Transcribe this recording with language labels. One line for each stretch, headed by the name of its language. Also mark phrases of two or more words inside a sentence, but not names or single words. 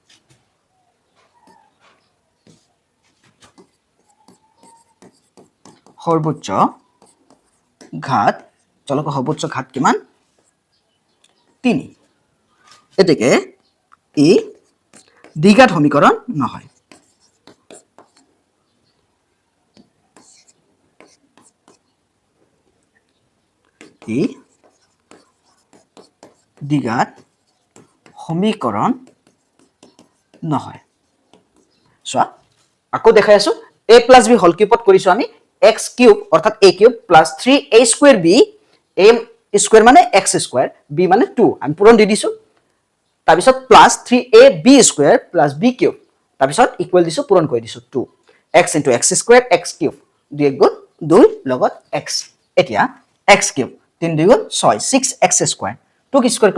Assamese: চলকৰ সৰ্বোচ্চ ঘাত কিমান 3 এতেকে ই দ্বিঘাত সমীকৰণ নহয় ই দ্বিঘাত সমীকৰণ নহয় সোয়া আকৌ দেখাই আছো
English: a plus b whole cube
Assamese: কৰিছো আমি
English: x cube
Assamese: অৰ্থাৎ
English: a cube plus 3a square b a square
Assamese: মানে
English: x square
Assamese: b মানে 2 আমি পূৰণ দি দিছো তাৰপিছত
English: plus 3ab square plus b cube
Assamese: তাৰপিছত ইকুৱেল দিছো পূৰণ কৰি দিছো 2x *
English: x square x cube
Assamese: 2 * 2 লগত x এতিয়া
English: x cube
Assamese: 3 * 2 = 6
English: 6x square 2 square